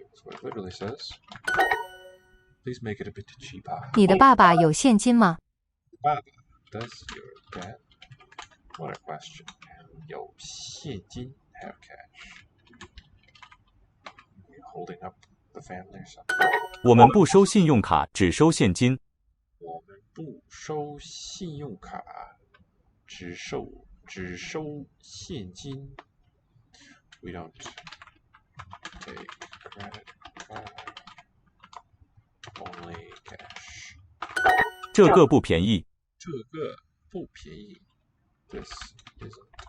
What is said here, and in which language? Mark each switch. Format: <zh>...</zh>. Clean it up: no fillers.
<en>That's what it literally says. Please make it a bit cheaper.</en> <zh>你的爸爸有现金吗？</zh> <en>爸爸 Does your dad? What a question.</en> <zh>有现金</zh> <en>have cash. Are you holding up the family or something?</en> <zh>我们不收信用卡，只收现金。我们不收信用卡，只收现金。</zh> <en>We don't take credit card, only cash.</en> <zh>这个不便宜。这个不便宜。</zh> <en>This isn't.</en>